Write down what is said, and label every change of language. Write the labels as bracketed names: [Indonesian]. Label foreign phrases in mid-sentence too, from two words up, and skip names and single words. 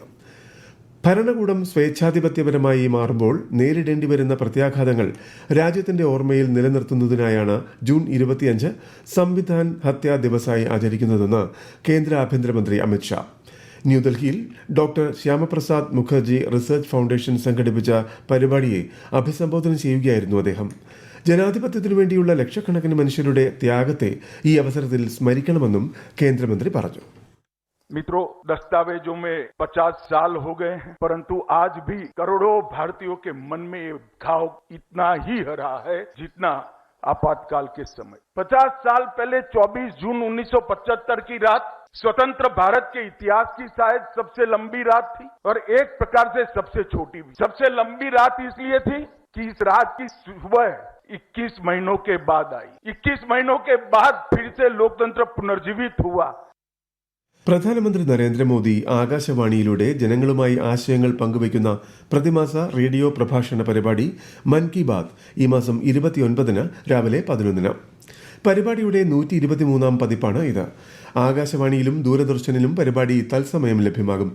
[Malayalam] ഭരണകൂടം സ്വേച്ഛാധിപത്യപരമായി മാറുമ്പോൾ നേരിടേണ്ടി വരുന്ന പ്രത്യാഘാതങ്ങൾ രാജ്യത്തിന്റെ ഓർമ്മയിൽ നിലനിർത്തുന്നതിനായാണ് ജൂൺ 25 സംവിധാൻ ഹത്യാ ദിവസായി ആചരിക്കുന്നതെന്ന് കേന്ദ്ര ആഭ്യന്തരമന്ത്രി അമിത്ഷാ. ന്യൂഡൽഹിയിൽ ഡോക്ടർ ശ്യാമപ്രസാദ് മുഖർജി റിസർച്ച് ഫൗണ്ടേഷൻ സംഘടിപ്പിച്ച പരിപാടിയെ അഭിസംബോധന ചെയ്യുകയായിരുന്നു അദ്ദേഹം. ജനാധിപത്യത്തിനു വേണ്ടിയുള്ള ലക്ഷക്കണക്കിന് മനുഷ്യരുടെ ത്യാഗത്തെ ഈ അവസരത്തിൽ സ്മരിക്കണമെന്നും കേന്ദ്രമന്ത്രി പറഞ്ഞു. [Hindi] मित्रों, दस्तावेजों में 50 साल हो गए हैं, परंतु आज भी करोड़ों भारतीयों के मन में ये घाव इतना ही हरा है जितना आपातकाल के समय। 50 साल पहले 24 जून 1975 की रात स्वतंत्र भारत के इतिहास की शायद सबसे लंबी रात थी और एक प्रकार से सबसे छोटी भी। सबसे लंबी रात इसलिए थी कि इस रात की सुबह 21 महीनों के बाद आई। 21 महीनों के बाद फिर से लोकतंत्र पुनर्जीवित हुआ. [Malayalam] പ്രധാനമന്ത്രി നരേന്ദ്രമോദി ആകാശവാണിയിലൂടെ ജനങ്ങളുമായി ആശയങ്ങൾ പങ്കുവയ്ക്കുന്ന പ്രതിമാസ റേഡിയോ പ്രഭാഷണ പരിപാടി മൻ കി ബാത് ഈ മാസം 29-ന് രാവിലെ 11-ന്. പരിപാടിയുടെ 123-ാം പതിപ്പാണ് ഇത്. ആകാശവാണിയിലും ദൂരദർശനിലും പരിപാടി തത്സമയം ലഭ്യമാകും.